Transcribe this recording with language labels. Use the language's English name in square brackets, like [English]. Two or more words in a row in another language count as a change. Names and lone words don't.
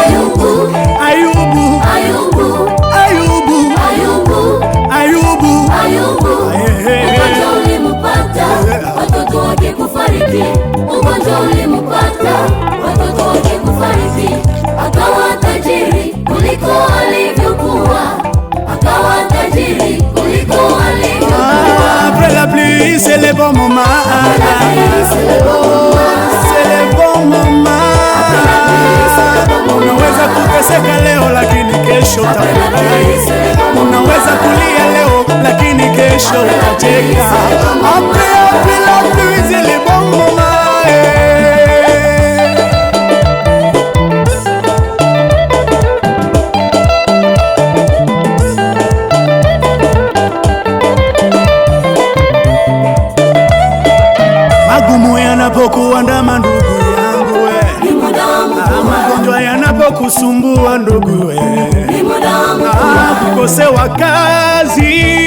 [Swahili] ugonjwa ulimupata, watoto wake kufariki. Akawa tajiri kuliko alivyokuwa, [French] Après la pluie, c'est le bon moment. [Swahili] Unaweza kuteseka leo lakini kesho utafurahi. Unaweza kulia leo lakini kesho utacheka. [French] Après la pluie, c'est le bon moment. [Swahili] Magumu yanapokuandama ndugu yangu we, magonjwa yanapokusumbua ndugu we, kukosewa kazi,